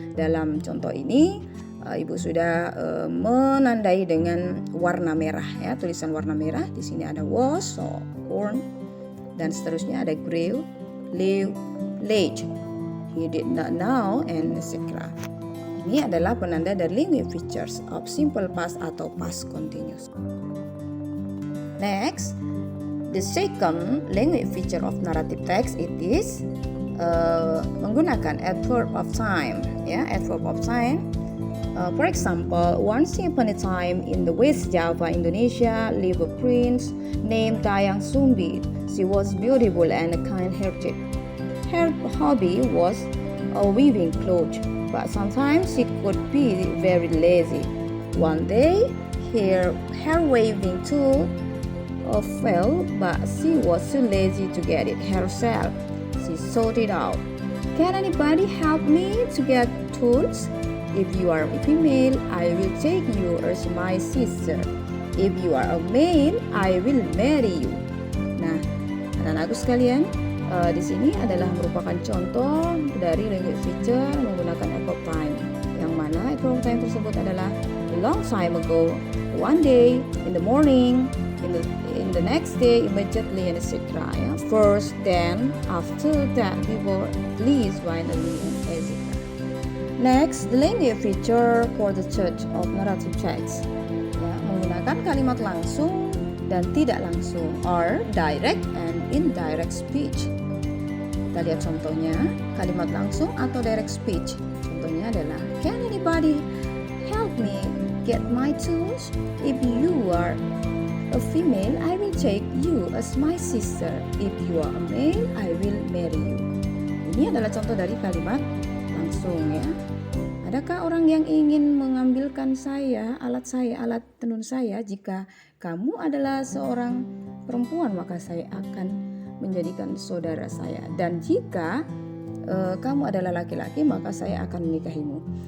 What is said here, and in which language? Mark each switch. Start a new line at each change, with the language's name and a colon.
Indonesian: Dalam contoh ini Ibu sudah menandai dengan warna merah ya, tulisan warna merah. Di sini ada
English: was, so born,
Indonesian: dan seterusnya ada
English: grew, live, late, he did not know, and etc.
Indonesian: Ini adalah penanda dari language features of simple past atau past continuous.
English: Next, the second language feature of narrative text it is
Indonesian: menggunakan
English: adverb of time ya, adverb of time. For example, once upon a time in the West Java, Indonesia, lived a prince named Dayang Sumbi. She was beautiful and kind-hearted. Her hobby was weaving clothes, but sometimes she could be very lazy. One day, her weaving tool fell, but she was too lazy to get it herself. She sought it out. Can anybody help me to get tools? If you are a female, I will take you as my sister. If you are a male, I will marry you.
Indonesian: Nah, anak-anakku sekalian, di sini adalah merupakan contoh dari language feature menggunakan adverb time. Yang mana
English: adverb time
Indonesian: tersebut adalah
English: a long time ago, one day, in the morning, in the next day, immediately, and etc. Ya. First, then, after that, before, please, finally, and etc. Next, the language feature for the church of narrative text.
Indonesian: Ya, menggunakan kalimat langsung dan tidak langsung,
English: or direct and indirect speech.
Indonesian: Kita lihat contohnya, kalimat langsung atau direct speech. Contohnya adalah,
English: can anybody help me get my tools? If you are a female, I will take you as my sister. If you are a male, I will marry you.
Indonesian: Ini adalah contoh dari kalimat langsung ya. Adakah orang yang ingin mengambilkan alat tenun saya? Jika kamu adalah seorang perempuan, maka saya akan menjadikan saudara saya. Dan jika kamu adalah laki-laki, maka saya akan menikahimu.